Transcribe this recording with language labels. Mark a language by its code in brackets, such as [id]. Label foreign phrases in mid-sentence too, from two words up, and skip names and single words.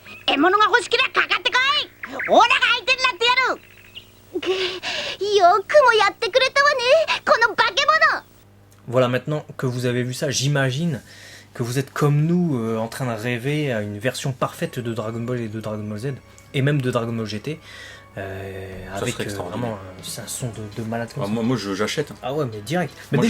[ja] 獲物が欲しけりゃかかってこい。オラが相手になってやる。よくもやってくれたわね、この化け物。 [fr] Voilà, maintenant que vous avez vu ça, j'imagine que vous êtes comme nous en train de rêver à une version parfaite de Dragon Ball et de Dragon Ball Z, et même de Dragon Ball GT, avec vraiment c'est un son de malade comme ça. Moi j'achète. Ah ouais, mais direct. Mais Moi,